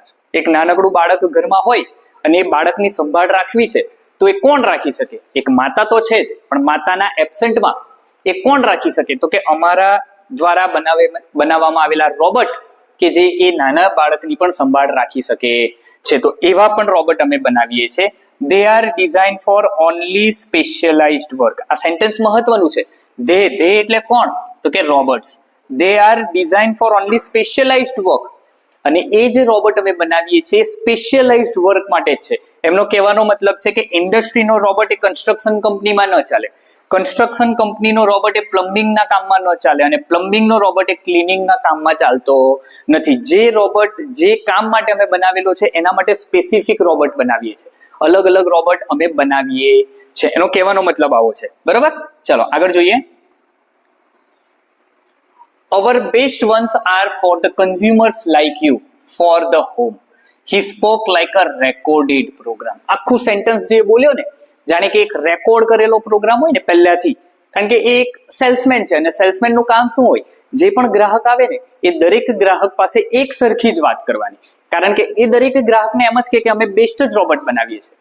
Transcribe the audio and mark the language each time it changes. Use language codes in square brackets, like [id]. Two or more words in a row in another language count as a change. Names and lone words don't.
[gu] એક નાનકડું બાળક ઘરમાં હોય અને એ બાળકની સંભાળ રાખવી છે, તો એ કોણ રાખી શકે? એક માતા તો છે જ, પણ માતાના એબ્સેન્ટમાં એ કોણ રાખી શકે? તો કે અમારા દ્વારા બનાવવામાં આવેલા રોબોટ કે જે એ નાના બાળકની પણ સંભાળ રાખી શકે છે. તો એવા પણ રોબોટ અમે બનાવીએ છીએ. [en] They are designed for only specialized work. [gu] આ સેન્ટેન્સ મહત્વનું છે. they એટલે કોણ? તો કે રોબોટ્સ. [en] They are designed for only specialized work. [gu] અને એ જે રોબોટ અમે બનાવીએ છીએ [en] specialized work [gu] માટે જ છે. એમનો કહેવાનો મતલબ છે કે ઇન્ડસ્ટ્રીનો રોબોટ એ કન્સ્ટ્રક્શન કંપનીમાં ન ચાલે, કન્સ્ટ્રક્શન કંપનીનો રોબોટ એ પ્લમ્બિંગના કામમાં ન ચાલે, અને પ્લમ્બિંગનો રોબોટ એ ક્લિનિંગના કામમાં ચાલતો નથી. જે રોબોટ જે કામ માટે અમે બનાવેલો છે એના માટે સ્પેસિફિક રોબોટ બનાવીએ છીએ. અલગ અલગ રોબોટ અમે બનાવીએ છીએ. એનો કહેવાનો મતલબ આવો છે. બરાબર? ચલો આગળ જોઈએ. [en] Our best ones are for the consumers like you, for the home. He spoke like a recorded program. [gu] આખું સેન્ટેન્સ જે બોલ્યો ને, જાણે કે એક રેકોર્ડ કરેલો પ્રોગ્રામ હોય ને પહેલાથી. કારણ કે એ એક સેલ્સમેન છે અને સેલ્સમેનનું કામ શું હોય? જે પણ ગ્રાહક આવે ને એ દરેક ગ્રાહક પાસે એક સરખી જ વાત કરવાની. કારણ કે એ દરેક ગ્રાહકને એમ જ કે અમે બેસ્ટ જ રોબોટ બનાવીએ છીએ.